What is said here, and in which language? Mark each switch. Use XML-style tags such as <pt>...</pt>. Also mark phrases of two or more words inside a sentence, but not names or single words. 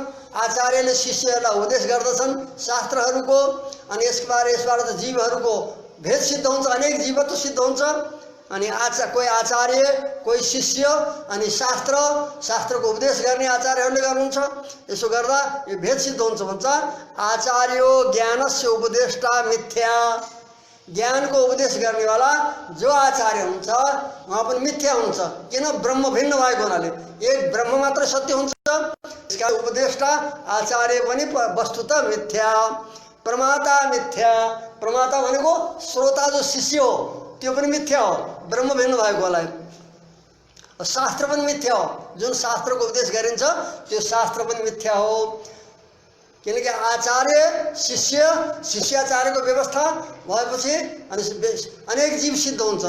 <ne>आचार्यले शिष्यहरूलाई उपदेश गर्दछन् शास्त्रहरूको। अनि यसबाट त जीवहरूको भेद सिद्ध हुन्छ, अनेक जीवत्व सिद्ध हुन्छ। अनि कोही आचार्य, कोही शिष्य, अनि शास्त्रको उपदेश गर्ने आचार्यहरूले गर्नुहुन्छ। यसो गर्दा यो भेद सिद्ध हुन्छ भन्छ।</ne> <sa>आचार्यो ज्ञानस्य उपदेष्टा मिथ्या।</sa> <ne>ज्ञानको उपदेश गर्नेवाला जो आचार्य हुन्छ उहाँ पनि मिथ्या हुन्छ। किन? ब्रह्म भिन्न भएको हुनाले एक ब्रह्म मात्र सत्य हुन्छ। इसका उपदेष्टा आचार्य पनि वस्तुतः मिथ्या। प्रमाता मिथ्या। प्रमाता भनेको श्रोता जो शिष्य हो त्यो पनि मिथ्या हो, ब्रह्म भिन्न भएको होला। शास्त्र पनि मिथ्या हो। जुन शास्त्रको उपदेश गरिन्छ त्यो शास्त्र पनि मिथ्या हो। किनकि आचार्य शिष्याचार्यको व्यवस्था भएपछि अनेक जीव सिद्ध हुन्छन्।</ne>